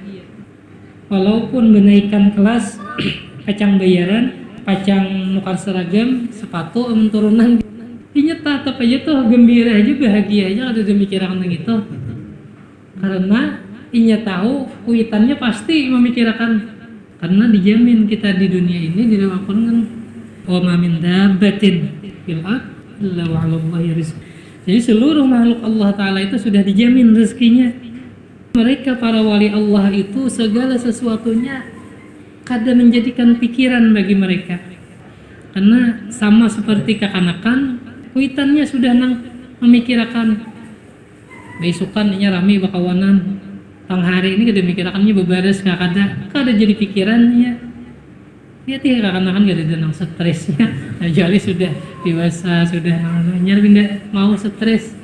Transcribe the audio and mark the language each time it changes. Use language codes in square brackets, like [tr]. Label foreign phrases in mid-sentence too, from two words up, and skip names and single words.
[bjn] Walaupun menaikkan kelas, kacang bayaran, pacang nukar seragam, sepatu, turunan, inya tetap aja tuh gembira aja, bahagia aja, ada memikirkan itu. Karena inya tahu kuitannya pasti memikirkan, karena dijamin kita di dunia ini di dalam Al-Quran, [ar] وما من دابة في الأرض إلا على الله رزقها. [id] Jadi seluruh makhluk Allah Ta'ala itu sudah dijamin rezekinya. Mereka para wali Allah itu segala sesuatunya kadang menjadikan pikiran bagi mereka. [bjn] Karena sama seperti kekanakan, kuitannya sudah nang memikirkan. Besukan inya rame bakawanan. Tang hari ini kada mikirakannya bebares kada jadi pikirannya. Lihat ya kekanakan kada ada nang stresnya. [id] Jadi sudah dewasa, sudah namanya tidak mau stres.